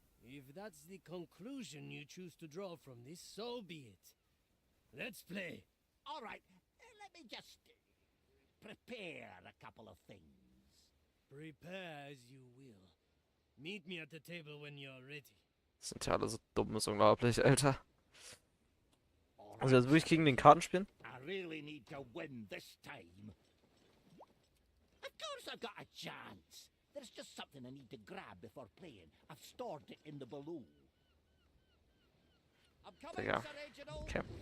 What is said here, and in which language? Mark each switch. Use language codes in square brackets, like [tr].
[en] If that's the conclusion you choose to draw from this, so be it. Let's play. All right, let me just prepare a couple of things. Prepare as you will. Meet me at the table when you're ready. [de] Sind ja alle so dumm, ist unglaublich, Alter. Also jetzt wirklich gegen den Karten spielen? [en] I really need to win this time. Of course I've got a chance. There's just something I need to grab before playing. I've stored it in the below. I'm coming, [de] Digga. [en] Sir Reginald. Okay.